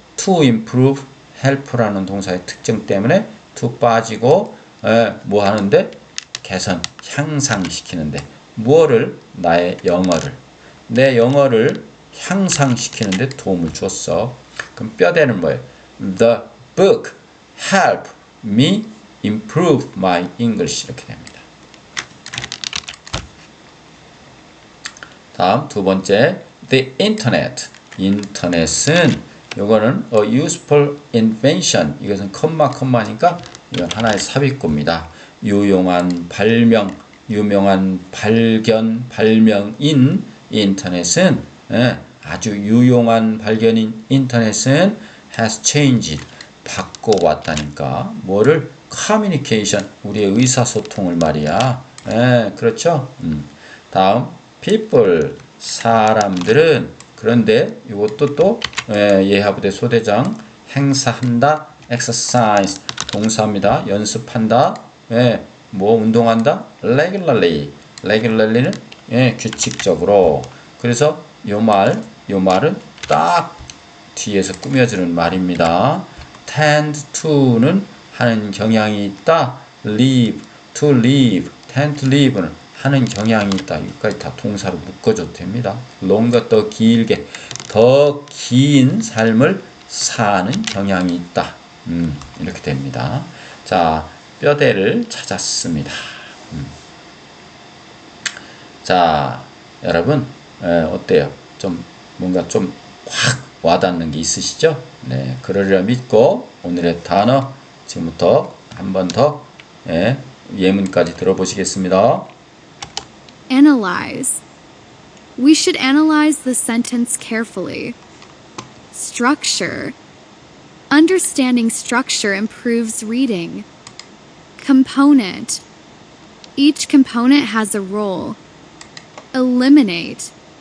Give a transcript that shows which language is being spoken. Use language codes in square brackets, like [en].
[ko] to improve, help라는 동사의 특징 때문에 to 빠지고 뭐 하는데? 개선, 향상시키는데. 무엇을? 나의 영어를. 내 영어를 향상시키는데 도움을 줬어. 그럼 뼈대는 뭐예요? [en] The book help me improve my English. [ko] 이렇게 됩니다. 다음 두 번째, [en] the internet. [ko] 인터넷은 이거는 [en] a useful invention. [ko] 이것은 컴마니까 이건 하나의 삽입구입니다. 유용한 발명, 유명한 발견, 발명인 인터넷은 아주 유용한 발견인 인터넷은 [en] has changed, [ko] 바꿔왔다니까. 뭐를? communication, 우리의 의사소통을 말이야. 그렇죠? 다음 people, 사람들은. 그런데 이것도 또 예하부대 소대장 행사한다, exercise 동사입니다. 연습한다. 뭐 운동한다? regularly는 규칙적으로. 그래서 요 말은 딱 뒤에서 꾸며주는 말입니다. [en] tend to [ko] 는 하는 경향이 있다. [en] live, to live, tend to live [ko] 는 하는 경향이 있다. 여기까지 다 동사로 묶어줘도 됩니다. longer, 더 길게, 더 긴 삶을 사는 경향이 있다. 이렇게 됩니다. 자, 뼈대를 찾았습니다. 자, 여러분 어때요? 좀 뭔가 좀 확 와닿는 게 있으시죠? 네, 그러리라 믿고 오늘의 단어 지금부터 한 번 더 예문까지 들어보시겠습니다. [en] Analyze. We should analyze the sentence carefully. Structure. Understanding structure improves reading. Component. Each component has a role. Eliminate.